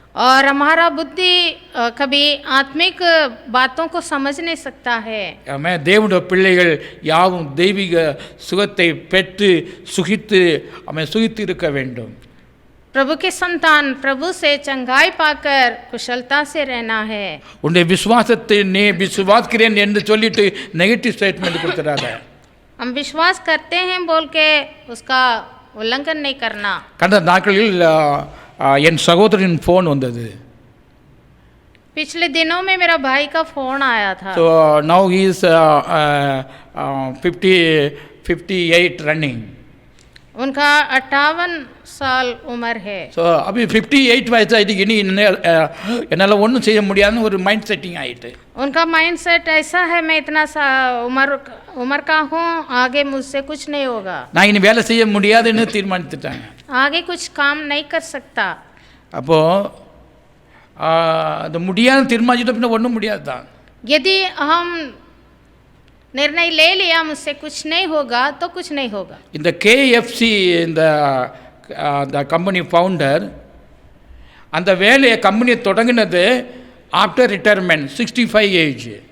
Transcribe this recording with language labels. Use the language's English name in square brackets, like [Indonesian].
[Hindi] और हमारा बुद्धि कभी आत्मिक बातों को समझ नहीं सकता है. [English] Amen. [Tamil] தேவனுடைய பிள்ளைகள் யாவும் தெய்வீக சுகத்தை பெற்று சுகித்து சுகித்து இருக்க வேண்டும். [Hindi] प्रभु के संतान प्रभु से चंगाई पाकर कुशलता से रहना है. [Tamil] உன்னுடைய விசுவாசத்தை நீ விசுவாசிக்கிறேன் என்று சொல்லிட்டு நெகட்டிவ் ஸ்டேட்மென்ட் கொடுத்துறாத. [Hindi] हम विश्वास करते हैं बोल के उसका उल्लंघन नहीं करना. [Tamil] கடந்த நாட்களில் என் சகோதரின் ஃபோன் வந்தது. [Hindi] पिछले दिनों में मेरा भाई का फोन आया था. [English] So now he is 58 running. [Hindi] उनका 58 साल उम्र है. [Tamil] ஸோ அப்படி 58 வயசு ஆகிட்டு இனி என்னால் ஒன்றும் செய்ய முடியாதுன்னு ஒரு மைண்ட் செட்டிங் ஆகிட்டு. [Hindi] उनका माइंड सेट ऐसा है मैं इतना उम्र का हूँ, आगे मुझसे कुछ नहीं होगा. [Tamil] நான் இனி வேலை செய்ய முடியாதுன்னு தீர்மானித்துட்டாங்க. [Hindi] आगे कुछ काम नहीं कर सकता. [Tamil] அப்போது அது முடியாது தீர்மானிச்சுட்டு பின்ன ஒன்றும் முடியாது தான். [Hindi] यदि हम निर्णय ले लिया मुझसे कुछ नहीं होगा तो कुछ नहीं होगा. [Tamil] இந்த KFC இந்த கம்பெனி ஃபவுண்டர் அந்த வேலையை கம்பெனியை தொடங்கினது [English] After retirement 65 age.